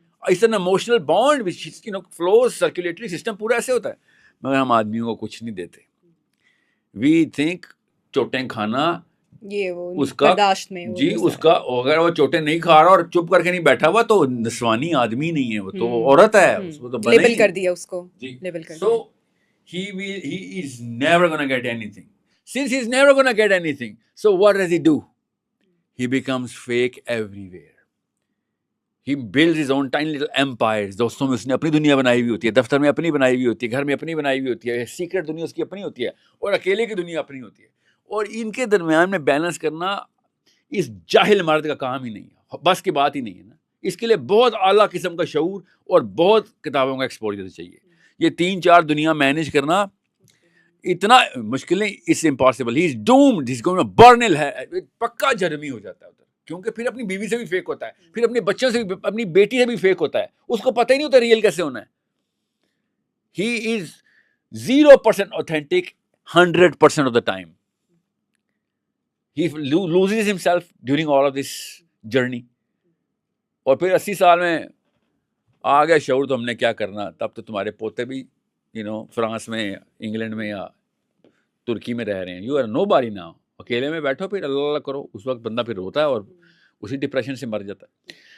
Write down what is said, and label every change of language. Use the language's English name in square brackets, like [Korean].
[English] it's an emotional bond which flows, [Urdu] circulatory system پورا ایسے ہوتا ہے. مگر ہم آدمیوں کو کچھ نہیں دیتے. [English] we think [Urdu] چوٹیں کھانا یہ وہ اس کا جی, اس کا اگر وہ چوٹیں نہیں کھا رہا اور چپ کر کے نہیں بیٹھا ہوا تو نسوانی آدمی نہیں ہے, وہ تو عورت ہے. اس کو تو لیبل کر دیا اس کو. [English] So he is never going to get anything. Since he's never going to get anything, so what does he do? He becomes fake everywhere. He builds his own tiny little empires. [Urdu] دوستوں میں اس نے اپنی دنیا بنائی ہوئی ہوتی ہے, دفتر میں اپنی بنائی ہوئی ہوتی ہے, گھر میں اپنی بنائی ہوئی ہوتی ہے, سیکرٹ دنیا اس کی اپنی ہوتی ہے, اور اکیلے کی دنیا اپنی ہوتی ہے. اور ان کے درمیان میں بیلنس کرنا اس جاہل مرد کا کام ہی نہیں ہے, بس کی بات ہی نہیں ہے نا. اس کے لیے بہت اعلیٰ قسم کا شعور اور بہت کتابوں کا ایکسپوجر چاہیے. یہ 3-4 دنیا مینیج کرنا اتنا مشکل نہیں, [English] It's impossible. He is doomed, he is going to burn in hell. [Urdu] پکا جرمی ہو جاتا ہے ادھر, کیونکہ پھر اپنی بیوی سے بھی فیک ہوتا ہے, پھر اپنے بچوں سے بھی, اپنی بیٹی سے بھی فیک ہوتا ہے. اس کو پتہ ہی نہیں ہوتا ریئل کیسے ہونا ہے. [English] He is 0% authentic 100% of the time. He loses himself during all of this journey. [Urdu] اور پھر 80 سال میں آ گیا شعور تو ہم نے کیا کرنا. تب تو تمہارے پوتے بھی فرانس میں, انگلینڈ میں یا ترکی میں رہ رہے ہیں. [English] You are nobody now. [Urdu] اکیلے میں بیٹھو, پھر اللہ کرو. اس وقت بندہ پھر روتا ہے اور اسی ڈپریشن سے مر جاتا ہے.